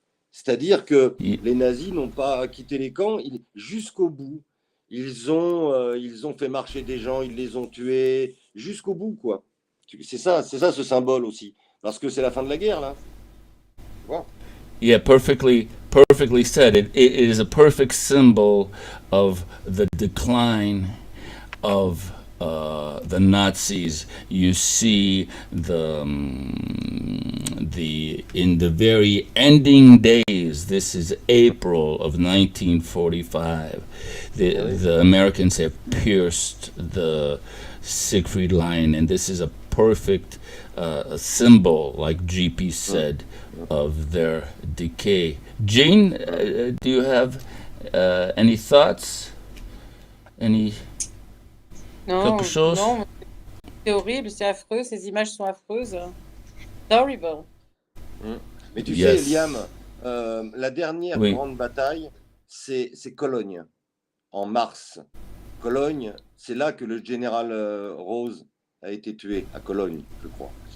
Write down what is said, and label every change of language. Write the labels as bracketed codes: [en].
[fr] C'est-à-dire que les nazis n'ont pas quitté les camps jusqu'au bout. Ils ont fait marcher des gens, ils les ont tués jusqu'au bout, quoi. C'est ça ce symbole aussi, parce que c'est la fin de la guerre, là. Voilà. [en] Yeah, perfectly said. It is a perfect symbol of the decline of the Nazis. You see in the very ending days. This is April of 1945. The Americans have pierced the Siegfried line, and this is a perfect symbol, like GP said, of their decay. Jean, do you have any thoughts? [fr] Quelque chose? Non, c'est horrible, c'est affreux, ces images sont affreuses. C'est horrible. Mais tu sais, Liam, la dernière grande bataille, c'est Cologne, en mars. Cologne, c'est là que le général Rose a été tué, à Cologne, je crois.